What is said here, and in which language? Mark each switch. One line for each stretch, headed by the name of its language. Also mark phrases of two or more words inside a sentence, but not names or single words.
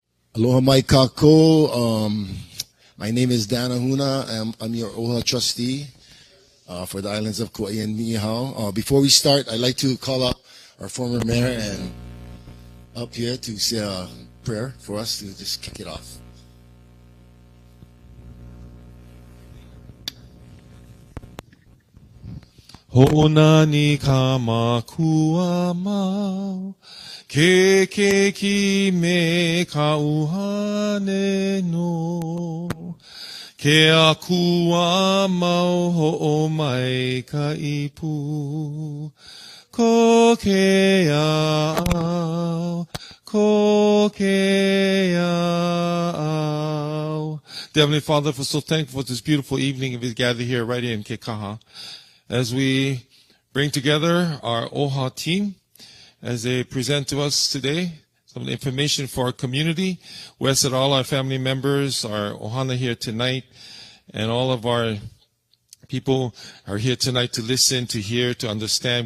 Hawaiian: Aloha mai kako.
English: My name is Dan Ahuna. I'm your OHA trustee for the islands of Kauaʻi and ihau. Before we start, I'd like to call up our former mayor and up here to say a prayer for us to just kick it off.
Hawaiian: Ho'ona ni Kamakako mau, ke ki me kauhane no, ke akua mau ho'o mai ka ipu, ko ke au, ko ke au.
English: Dear Heavenly Father, we're so thankful for this beautiful evening of His gathered here right here in Kekaha. As we bring together our OHA team, as they present to us today some information for our community. We ask that all our family members, our ohana here tonight, and all of our people are here tonight to listen, to hear, to understand.